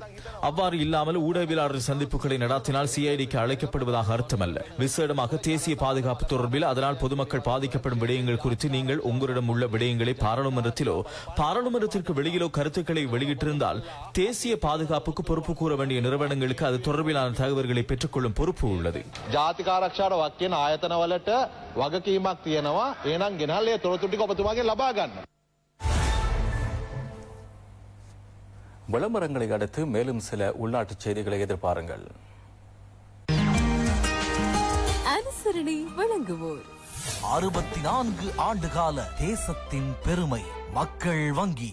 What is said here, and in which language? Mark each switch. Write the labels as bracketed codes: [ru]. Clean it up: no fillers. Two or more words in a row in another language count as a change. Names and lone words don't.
[ta] அவ்வாறு இல்லாமல் ஊடகவியலாளர் சந்திப்புகளை நடாத்தினால் சிஐடிக்கு அழைக்கப்படுவதாக அர்த்தமல்ல. விசேடமாக தேசிய பாதுகாப்பு தொடர்பில் அதனால் பொதுமக்கள் பாதிக்கப்படும் விடயங்கள் குறித்து நீங்கள் உங்களிடம் உள்ள விடயங்களை பாராளுமன்றத்திலோ பாராளுமன்றத்திற்கு வெளியிலோ கருத்துக்களை வெளியிட்டிருந்தால் தேசிய பாதுகாப்புக்கு பொறுப்பு கூற வேண்டிய நிறுவனங்களுக்கு அது தொடர்பிலான தகவல்களை பெற்றுக்கொள்ளும் பொறுப்பு உள்ளது. [si] ජාතික ආරක්ෂාවට වක්කින ආයතනවලට වගකීමක් තියෙනවා. එහෙනම් ගෙනල්ල ඒ තොරතුරු ටික ඔබතුමාගෙන් ලබා ගන්න. [ta] விளம்பரங்களை அடுத்து மேலும் சில உள்நாட்டு செய்திகளை எதிர்பாருங்கள். அனுசரணை வழங்குவோர் 64 ஆண்டுகால தேசத்தின் பெருமை மக்கள் வங்கி.